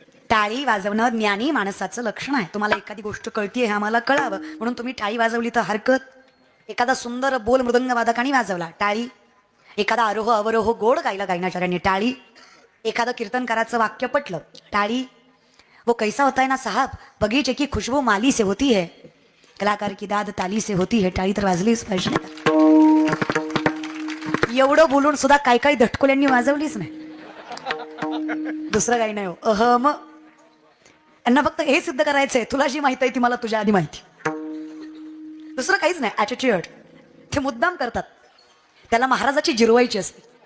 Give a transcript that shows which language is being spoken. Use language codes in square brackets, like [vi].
[mr] टाळी वाजवणं ज्ञानी माणसाचं लक्षण आहे. तुम्हाला एखादी गोष्ट कळतीये हे आम्हाला कळावं म्हणून तुम्ही टाळी वाजवली तर हरकत. एखादा सुंदर बोल मृदंग वादकाने वाजवला टाळी, एखादा आरोह अवरोह गोड गायला गायनाचार्याने टाळी, एखादं कीर्तनकाराचं वाक्य पटलं टाळी. [hi] वो कैसा होता है ना साहब, बगीचे की खुशबू माली से होती है, कलाकार की दाद ताली से होती है. [mr] टाळी तर वाजलीच पाहिजे. एवढं बोलून सुद्धा काही काही धटकोल्यांनी वाजवलीच नाही. दुसरं काही नाही हो, अहम. यांना फक्त हे सिद्ध करायचंय, तुला जी माहिती आहे ती मला तुझ्या आधी माहिती. दुसरं काहीच नाही. ॲटिट्यूड ते मुद्दाम करतात. त्याला महाराजाची जिरवायची असते.